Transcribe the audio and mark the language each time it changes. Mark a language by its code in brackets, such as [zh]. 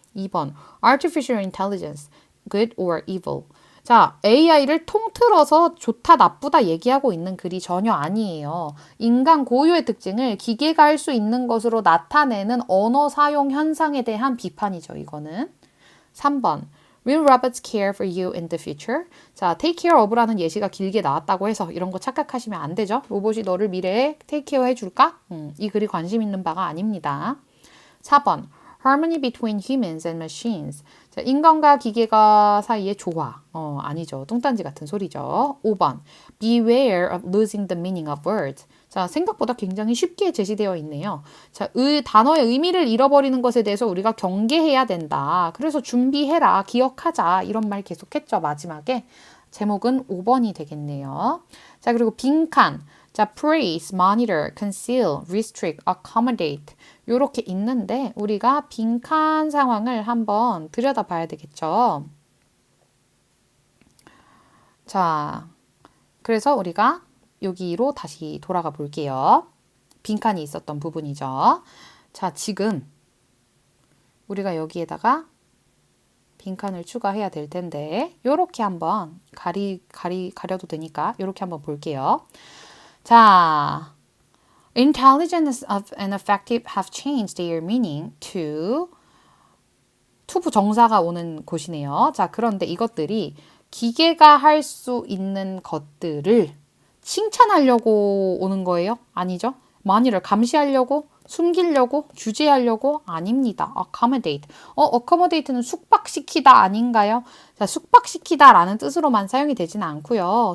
[ko] 2번 [en] Artificial intelligence, good or evil? [ko] 자, AI를 통틀어서 좋다 나쁘다 얘기하고 있는 글이 전혀 아니에요. 인간 고유의 특징을 기계가 할 수 있는 것으로 나타내는 언어 사용 현상에 대한 비판이죠. 이거는. 3번 [en] Will robots care for you in the future? [ko] 자, take care of라는 예시가 길게 나왔다고 해서 이런 거 착각하시면 안 되죠. 로봇이 너를 미래에 take care 해줄까? 이 글이 관심 있는 바가 아닙니다. 4번. [en] Harmony between humans and machines. [ko] 자, 인간과 기계가 사이의 조화. 아니죠. 뚱딴지 같은 소리죠. 5번. [en] Beware of losing the meaning of words. [ko] 자, 생각보다 굉장히 쉽게 제시되어 있네요. 자, 단어의 의미를 잃어버리는 것에 대해서 우리가 경계해야 된다. 그래서 준비해라, 기억하자. 이런 말 계속했죠, 마지막에. 제목은 5번이 되겠네요. 자, 그리고 빈칸. [en] 자, praise, monitor, conceal, restrict, accommodate. [ko] 요렇게 있는데 우리가 빈칸 상황을 한번 들여다봐야 되겠죠. 자, 그래서 우리가 여기로 다시 돌아가 볼게요. 빈칸이 있었던 부분이죠. 자, 지금 우리가 여기에다가 빈칸을 추가해야 될 텐데 요렇게 한번 가려도 되니까 요렇게 한번 볼게요. [en] 자, intelligence and effective have changed their meaning to [ko] 부정사가 오는 곳이네요. 자, 그런데 이것들이 기계가 할 수 있는 것들을 칭찬하려고 오는 거예요? 아니죠. 만일을 감시하려고, 숨기려고, 규제하려고? 아닙니다. accommodate. accommodate는 숙박시키다 아닌가요? 자, 숙박시키다 라는 뜻으로만 사용이 되지는 않고요.